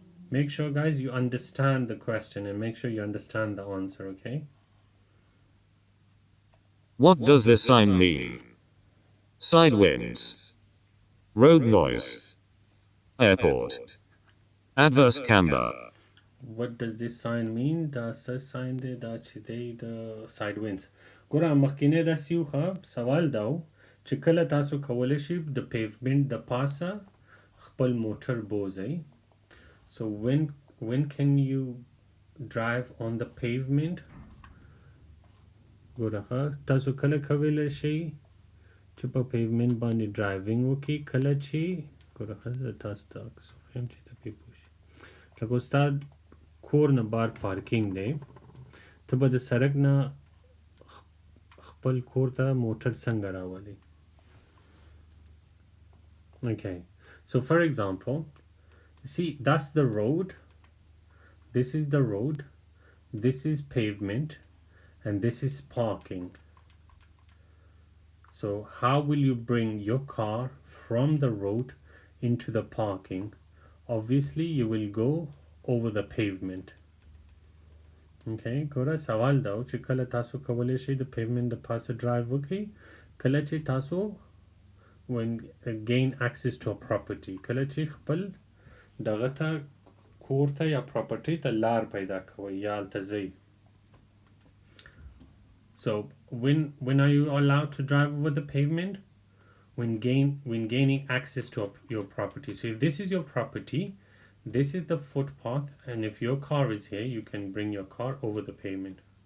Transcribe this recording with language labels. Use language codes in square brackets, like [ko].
[en] Make sure, guys, you understand the question and make sure you understand the answer, okay? What does this sign mean? Side winds. Road noise. Airport. Adverse camber. What does this sign mean? [ps] دا sign دی دا چې دی د side winds. ګوره مخکینی داسې یو ښه سوال دا و چې کله تاسو کولی شئ د پیومنټ د پاسه خپل موټر بوځئ. [en] So when can you drive on the pavement? [ps] ګوره تاسو کله کولی شئ چې په پیومنټ باندې ډرایوینګ وکړئ کله چې ګوره زه تاسو ته عکس وښیم چې ته پرې پوه شئ. لکه ستا کور نه بار پارکینګ دی، ته به د سړک نه خپل کور ته موټر څنګه راولې. [en] Okay, so for example, see, that's the road. This is the road. this is pavement and this is parking. So how will you bring your car from the road into the parking? Obviously you will go over the pavement. [ps] Okay, ګوره سوال دا چې کله تاسو کولی شئ د pavement د پاسه drive وکړئ کله چې تاسو [en] when gain access to a property [ps] کله چې خپل دغه ته کور ته یا property ته لار پیدا کوئ یا هلته ځئ. [en] So when are you allowed to drive over the pavement? When gaining access to your property. So if this is your property, this is the footpath, and if your car is here, you can bring your car over the pavement.